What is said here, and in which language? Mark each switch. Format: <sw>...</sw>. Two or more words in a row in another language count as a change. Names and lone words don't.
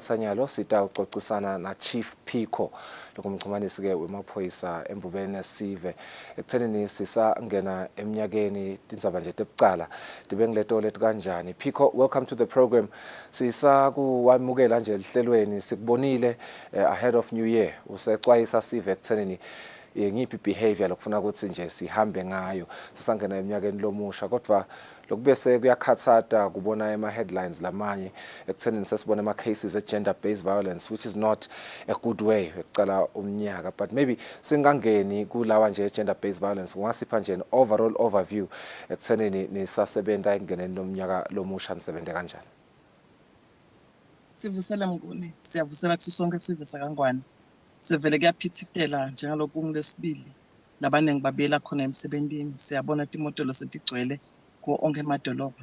<ss>sanyalo sita ucocisana na Chief Pico lokumxhumanisi ke wemaphoyisa eMbubene Esive ekuthenini sisangena eminyakeni tindzaba nje tebucala tibe ngileto lethi kanjani.</ss> <en>Pico, welcome to the program.</en> <ss>Sisa kuwamukela nje ehlelweni sikubonile</ss> <en>ahead of New Year</en> <ss>usexwayisa Sive ekuthenini ngiphi behavior lokufuna ukuthi nje sihambe ngayo sisangena eminyakeni lomusha kodwa lokubese kuyakhathata kubona ema-headlines lamanye ekuthenini sesibona ama-cases e-</ss> <en>gender-based violence which is not a good way</en> <ss>ekucala umnyaka,</ss> <en>but maybe</en> <ss>singangeni kulawa nje e-</ss> <en>gender-based violence</en> <ss>ungasipha nje</ss> <en>overall overview</en> <ss>ekuthenini nisasebenta ekungeneni lomnyaka lomusha nisebente kanjani? Sivusela Mnguni, siyavusela kuthi sonke sive sakangwane. Sevele kuyaphithitela njengalokhu ngilesibili labanengi babuyela khona emsebentini. Siyabona timotolo setigcwele kuwo onke emadolobha.</ss>